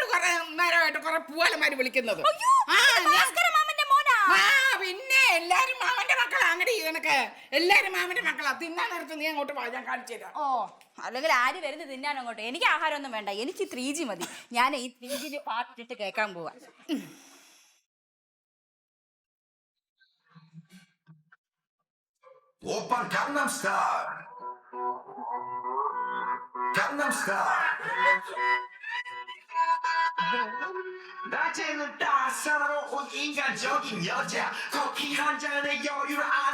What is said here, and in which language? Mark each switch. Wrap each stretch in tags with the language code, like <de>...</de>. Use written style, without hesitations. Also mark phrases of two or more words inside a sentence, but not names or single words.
<ml>കുറെ നേരമായിട്ട് കുറെ പൂവാലന്മാര് വിളിക്കുന്നത്. പിന്നെ എല്ലാരും മാമന്റെ മക്കളാ. അങ്ങടി നിനക്ക് എല്ലാരും മാമന്റെ മക്കളാ. തിന്നാൻ നേരത്ത് നീ അങ്ങോട്ട് പോയി, ഞാൻ കാണിച്ചു തരാം. ഓ അല്ലെങ്കിൽ ആര് വരുന്നത് തിന്നാൻ അങ്ങോട്ട്? എനിക്ക് ആഹാരമൊന്നും വേണ്ട, എനിക്ക് 3G മതി. ഞാൻ ഈ 3G പാട്ടിട്ട് കേൾക്കാൻ പോവാ.</ml> <ko>오빤 강남스타일 강남스타일 낮에는 따사로운 인간적인 여자 커피 한 잔에 여유를 아는</ko>